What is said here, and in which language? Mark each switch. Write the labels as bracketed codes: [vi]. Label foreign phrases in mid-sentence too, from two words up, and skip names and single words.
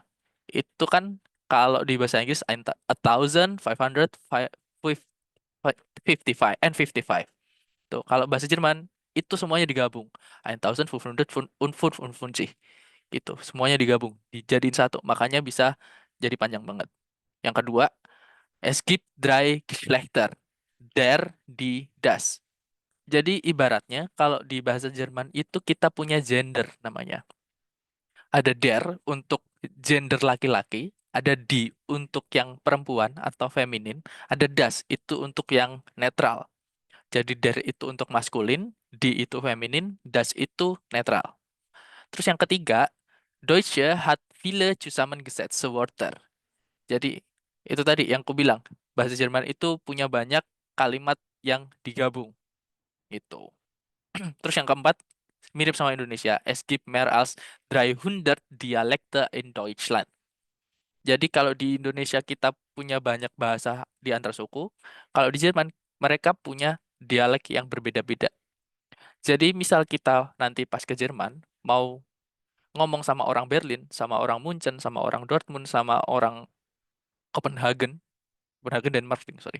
[id] Itu kan kalau di bahasa Inggris 1555 Tuh, kalau bahasa Jerman itu semuanya digabung. 1555. Gitu. Semuanya digabung, dijadiin satu. Makanya bisa jadi panjang banget. Yang kedua, [de] es gibt drei Geschlechter. Der, die, das. [id] Jadi ibaratnya kalau di bahasa Jerman itu kita punya gender namanya. Ada der untuk gender laki-laki, ada die untuk yang perempuan atau feminin, ada das itu untuk yang netral. Jadi der itu untuk maskulin, die itu feminin, das itu netral. Terus yang ketiga, [de] Deutsche hat viele zusammengesetzte Wörter. [id] Jadi itu tadi yang aku bilang, bahasa Jerman itu punya banyak kalimat yang digabung. Gitu. Terus yang keempat, mirip sama Indonesia. [de] Es gibt mehr als 300 Dialekte in Deutschland. [id] Jadi kalau di Indonesia kita punya banyak bahasa di antar suku, kalau di Jerman mereka punya dialek yang berbeda-beda. Jadi misal kita nanti pas ke Jerman, mau ngomong sama orang Berlin, sama orang Munchen, sama orang Dortmund, sama orang Copenhagen, Copenhagen Denmark, sorry.